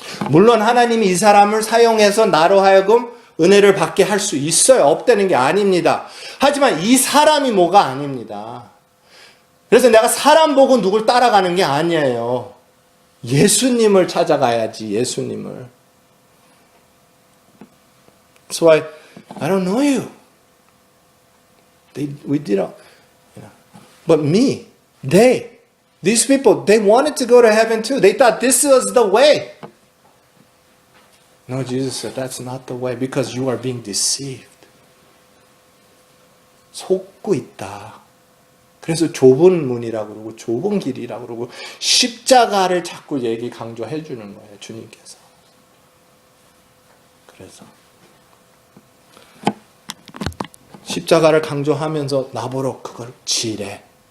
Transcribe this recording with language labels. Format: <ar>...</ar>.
<ko>물론 하나님이 이 사람을 사용해서 나로 하여금 은혜를 받게 할 수 있어요. 없다는 게 아닙니다. 하지만 이 사람이 뭐가 아닙니다. 그래서 내가 사람 보고 누굴 따라가는 게 아니에요. 예수님을 찾아가야지, 예수님을.</ko> <en>That's why I don't know you. We didn't, but me, these people, they wanted to go to heaven too. They thought this was the way. No, Jesus said, that's not the way because you are being deceived.</en> <ko>속고 있다. 그래서 좁은 문이라고 그러고 좁은 길이라고 그러고 십자가를 자꾸 강조해 주는 거예요, 주님께서. 그래서 십자가를 강조하면서 나보러 그걸 지래.</ko>